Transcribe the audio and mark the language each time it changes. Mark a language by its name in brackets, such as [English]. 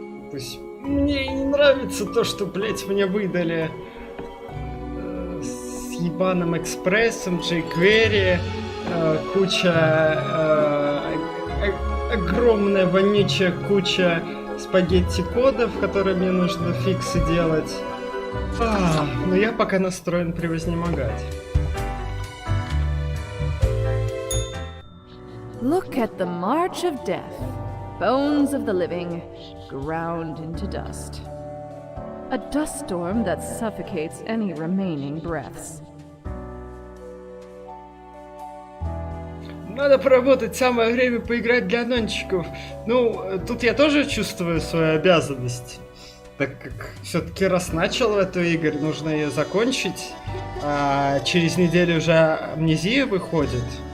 [Russian] Пусть мне не нравится то, что, блять, мне выдали с ебаным экспрессом, jQuery, куча огромная вонючая куча спагетти кодов, которые мне нужно фиксы делать. Но я пока настроен превознемогать. [English] Look at the march of death, bones of the living, ground into dust. A dust storm that suffocates any remaining breaths. [Russian] Надо поработать, самое время поиграть для анончиков. Ну, тут я тоже чувствую свою обязанность. Так как все-таки раз начал в эту игру, нужно ее закончить. А через неделю уже амнезия выходит.